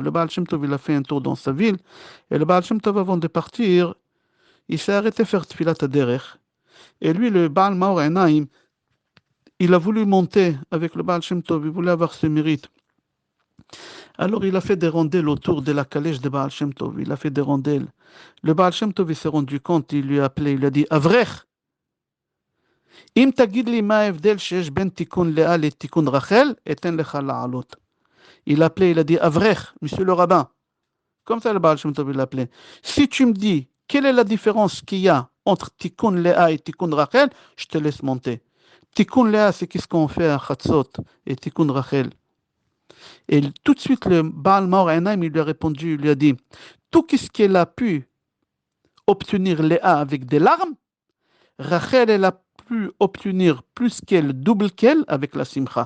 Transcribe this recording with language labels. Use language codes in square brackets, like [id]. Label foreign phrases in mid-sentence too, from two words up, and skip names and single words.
[fr] Le Baal Shem Tov, il a fait un tour dans sa ville, et le Baal Shem Tov, avant de partir, il s'est arrêté faire [he] תפילת הדרך. [fr] Et lui, le Baal Maor Enaim, il a voulu monter avec le Baal Shem Tov, il voulait avoir ce mérite. Alors il a fait des rondelles autour de la calèche de Baal Shem Tov, il a fait des rondelles. Le Baal Shem Tov, il s'est rendu compte, il lui a appelé, il lui a dit, [he] Avrech, אם תגיד לי מה ההבדל שיש בין תיקון לאה לתיקון רחל, אתן לך לעלות. [fr] Il a appelé, il a dit, Avrech, monsieur le rabbin. Comme ça le Baal Shem Tov, il l'a appelé. Si tu me dis, quelle est la différence qu'il y a entre Tikkun Léa et Tikkun Rachel, je te laisse monter. Tikkun Léa, c'est qu'est-ce qu'on fait à Chatzot, et Tikkun Rachel. Et tout de suite, le Baal Maor Enaim, il lui a répondu, il lui a dit, tout ce qu'elle a pu obtenir Léa avec des larmes, Rachel, elle a pu obtenir plus qu'elle, double qu'elle, avec la simcha.